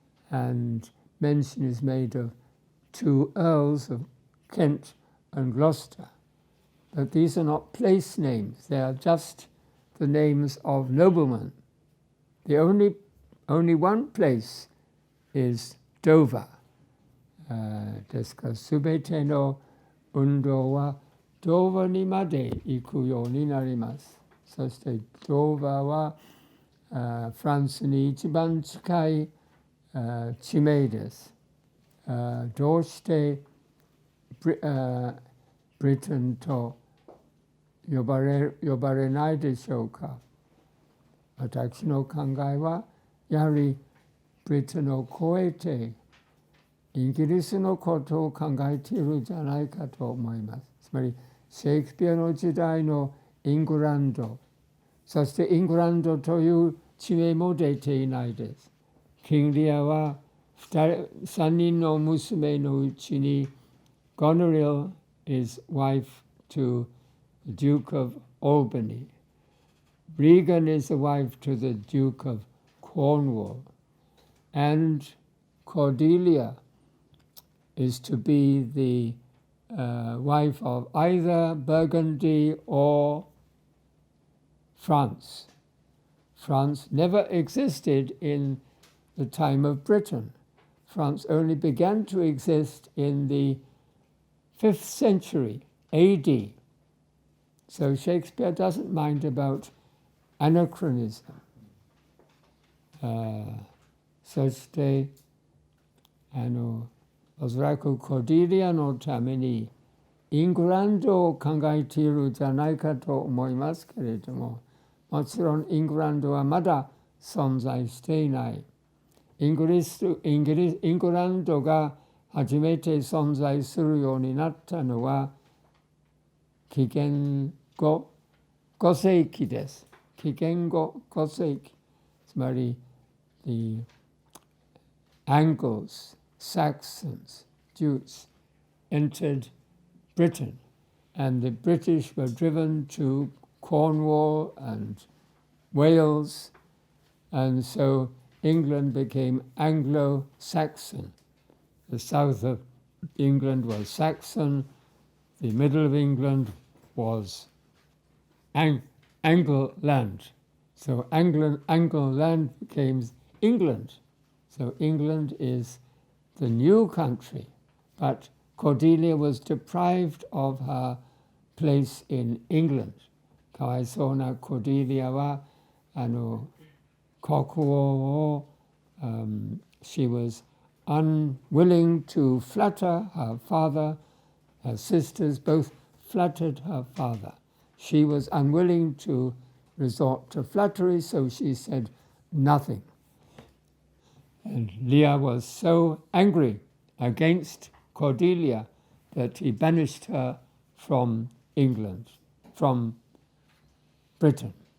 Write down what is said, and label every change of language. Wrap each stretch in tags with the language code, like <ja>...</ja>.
<en>And mention is made of 2 earls of Kent and Gloucester. But these are not place names. They are just the names of noblemen. The only one place is Dover.</en> <ja>ですから、すべての運動はドーバーにまで行くようになります。そしてドーバーはフランスに一番近い地名です。どうしてブリテンと呼ばれないでしょうか。私の考えはやはりブリテンを超えてイギリスのことを考えているんじゃないかと思います。つまりシェイクスピアの時代のイングランド、そしてイングランドという地名も出ていないです。キングリアは3人の娘のうちに</ja> <en>Goneril is wife to the Duke of Albany. Regan is the wife to the Duke of Cornwall. And Cordelia is to be the wife of either Burgundy or France. France never existed in the time of Britain. France only began to exist in the 5th century AD. So Shakespeare doesn't mind about anachronism.</en> <ja>そしておそらくコーディリアのためにイングランドを考えているんじゃないかと思いますけれども、もちろんイングランドはまだ存在していない。イングランドが初めて存在するようになったのは紀元後5世紀です。紀元後5世紀。つまり</ja> <en>the Angles, Saxons, Jutes entered Britain, and the British were driven to Cornwall and Wales, and so England became Anglo-Saxon. The south of England was Saxon, the middle of England was Anglo land. So Anglo land became England. So England is the new country, but Cordelia was deprived of her place in England.</en> <ja>かわいそうなコディリアは国王を、</ja> <en>she was unwilling to flatter her father. Her sisters both flattered her father. She was unwilling to resort to flattery, so she said nothing. And Lear was so angry against Cordelia that he banished her from England, from Britain.</en>